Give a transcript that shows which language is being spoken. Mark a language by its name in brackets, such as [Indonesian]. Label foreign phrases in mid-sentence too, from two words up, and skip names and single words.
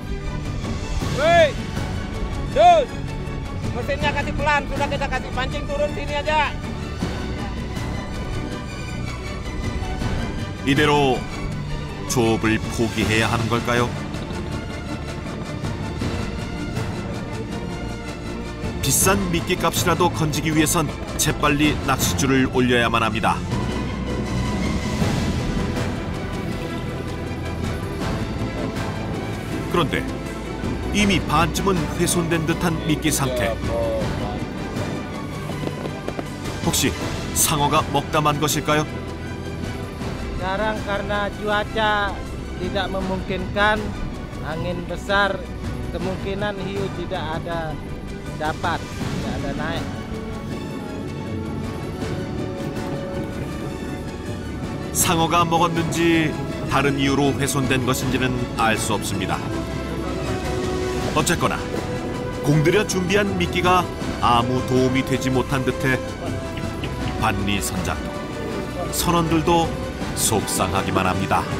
[Indonesian] Woi, Dul, mesinnya kasih pelan, sudah kita kasih pancing turun sini aja. [Korean] 이대로 조업을 포기해야 하는 걸까요? 비싼 미끼 값이라도 건지기 위해선 재빨리 낚싯줄을 올려야만 합니다. 그런데 이미 반쯤은 훼손된 듯한 미끼 상태. 혹시 상어가 먹다 만 것일까요? [Indonesian] Sekarang karena cuaca tidak memungkinkan, angin besar, kemungkinan hiu tidak ada naik. [Korean] 상어가 먹었는지 다른 이유로 훼손된 것인지는 알 수 없습니다. 어쨌거나 공들여 준비한 미끼가 아무 도움이 되지 못한 듯해 반리 선장도 선원들도 속상하기만 합니다.